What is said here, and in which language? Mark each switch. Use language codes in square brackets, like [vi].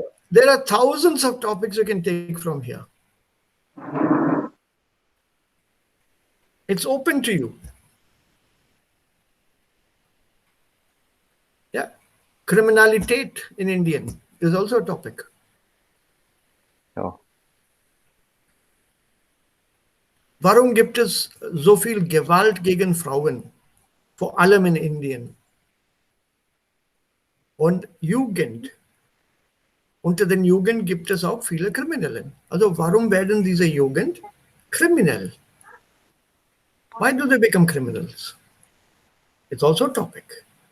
[en] There are thousands of topics you can take from here. It's open to you. Yeah. Criminalität in Indian is also a topic. Oh. [de] Warum gibt es so viel Gewalt gegen Frauen? Vor allem in Indien. Und Jugend. Unter den Jugend gibt es auch viele Kriminellen. Also warum werden diese Jugend kriminell? [en] Why do they become criminals? It's also a topic.